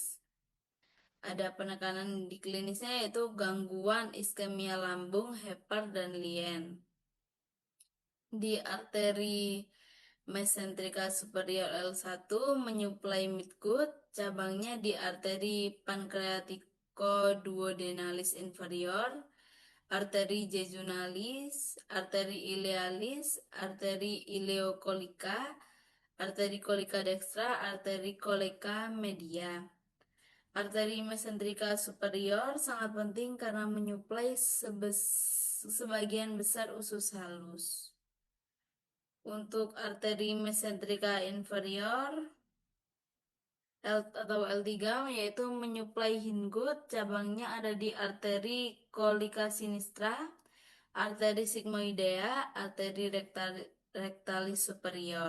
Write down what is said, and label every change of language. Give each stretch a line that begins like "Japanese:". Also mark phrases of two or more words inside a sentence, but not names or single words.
Indonesian: Ada penekanan di klinisnya yaitu gangguan iskemia lambung, hepar, dan lien. Di arteri mesentrika superior L1 menyuplai midgut, cabangnya di arteri pancreatico-duodenalis inferior, arteri jejunalis, arteri ilealis, arteri ileokolika, arteri kolika dextra, arteri kolika media. Arteri mesentrika superior sangat penting karena menyuplai sebagian besar usus halus. Untuk arteri mesentrika inferior atau L3 yaitu menyuplai hindgut, cabangnya ada di arteri kolika sinistra, arteri sigmoidea, arteri rectalis superior.